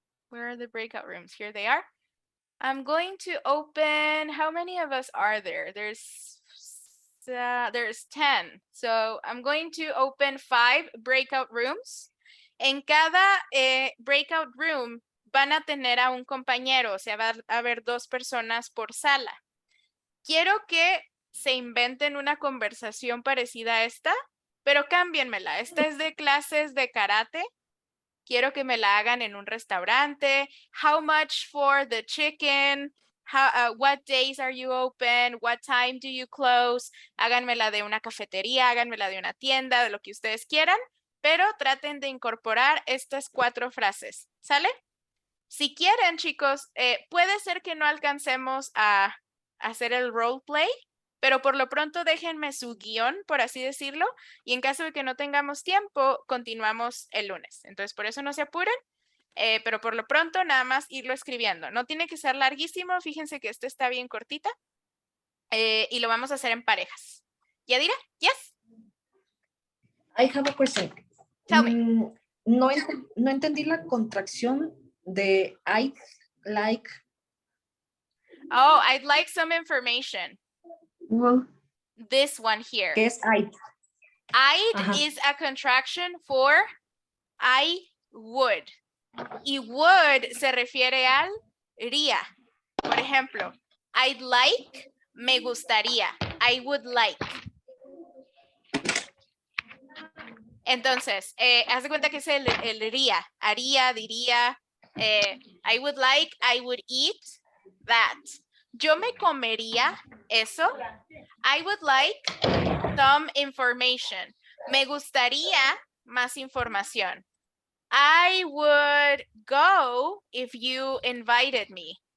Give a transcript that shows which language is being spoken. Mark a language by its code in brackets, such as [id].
[en] Where are the breakout rooms? Here they are. I'm going to open, how many of us are there? There's 10. So I'm going to open 5 breakout rooms. [es] En cada breakout room van a tener a un compañero, o sea, va a haber 2 personas por sala. Quiero que se inventen una conversación parecida a esta, pero cámbienmela. Esta es de clases de karate. Quiero que me la hagan en un restaurante. [en] How much for the chicken? What days are you open? What time do you close? [es] Háganmela de una cafetería, háganmela de una tienda, de lo que ustedes quieran, pero traten de incorporar estas 4 frases. ¿Sale? Si quieren, chicos, puede ser que no alcancemos a hacer el roleplay, pero por lo pronto déjenme su guión, por así decirlo, y en caso de que no tengamos tiempo, continuamos el lunes. Entonces, por eso no se apuren, pero por lo pronto nada más irlo escribiendo. No tiene que ser larguísimo, fíjense que esto está bien cortita, y lo vamos a hacer en parejas. [en] Yadira, yes? I have a question. Tell me. [es] No entendí la contracción de I'd like. [en] Oh, I'd like some information. Well, this one here. [es] ¿Qué es I'd? [en] I'd is a contraction for I would. [es] Y would se refiere al ría. Por ejemplo, I'd like, me gustaría. [en] I would like. [es] Entonces, haz de cuenta que es el haría, diría, [en] I would like, I would eat that. [es] Yo me comería eso. [en] I would like some information. [es] Me gustaría más información. [en] I would go if you invited me.